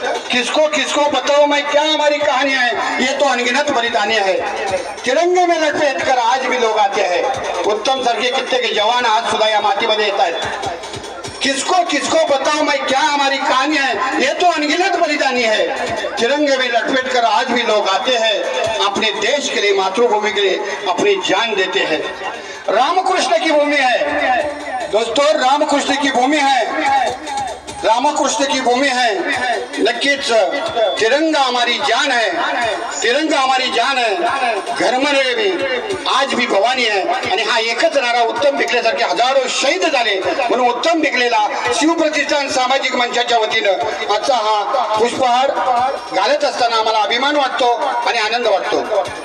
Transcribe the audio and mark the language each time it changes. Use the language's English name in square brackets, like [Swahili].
[Hindi] किसको किसको बताओ मैं क्या हमारी कहानी है, ये तो अनगिनत बलिदानी है. तिरंगे में लपेट कर आज भी लोग आते हैं. [Marathi] उत्तम सारखे कित्येक जवान आज सुद्धा या मातीमध्ये येत आहेत. [Hindi] किसको किसको बताओ मैं क्या हमारी कहानी है, ये तो अनगिनत बलिदानी है. तिरंगे में लपेट कर आज भी लोग आते हैं. अपने देश के लिए, मातृभूमि के लिए अपनी जान देते हैं. रामकृष्ण की भूमि है दोस्तों, रामकृष्ण की भूमि है, रामकृष्ण की भूमि है. नक्कीच तिरंगा हमारी जान है, तिरंगा हमारी जान है. [Marathi] घरमध्ये भी आज भी भवानी आहे. आणि हा एकच नारा उत्तम भिकलेसारखे हजारो शहीद झाले म्हणून उत्तम भिकलेला शिवप्रतिष्ठान सामाजिक मंचाच्या वतीनं आजचा हा पुष्पहार घालत असताना आम्हाला अभिमान वाटतो आणि आनंद वाटतो.